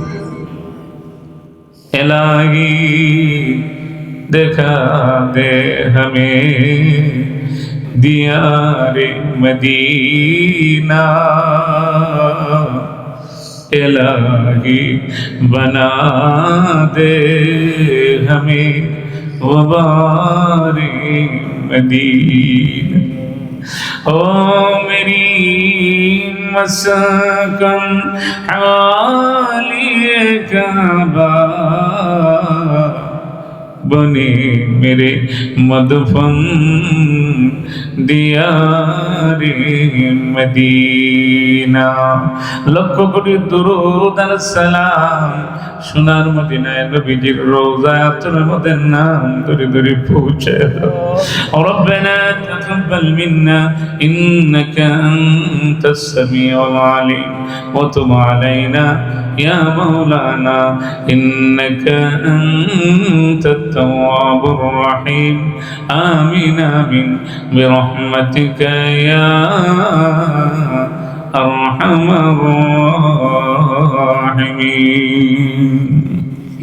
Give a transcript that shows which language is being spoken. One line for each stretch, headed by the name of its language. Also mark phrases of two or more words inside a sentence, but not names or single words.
Urdu: الٰہی دکھا دے ہمیں دیارِ مدینہ الٰہی بنا دے ہمیں وابارِ مدینہ. او میری مسکن حوالی کعبہ بنے میرے مدفن دیارِ مدینہ.
Bangla: লক্ষ কোটি দুরূদ আর সালাম সোনার মদিনায় নবীজির রওজায় আতরের মধ্যে নাম ধরে ধরে পৌঁছে দাও।
Arabic: ربنا تقبل منا إنك أنت السميع العليم و تب علينا يا مولانا إنك أنت التواب الرحيم. آمين آمين برحمتك يا أرحم الراحمين.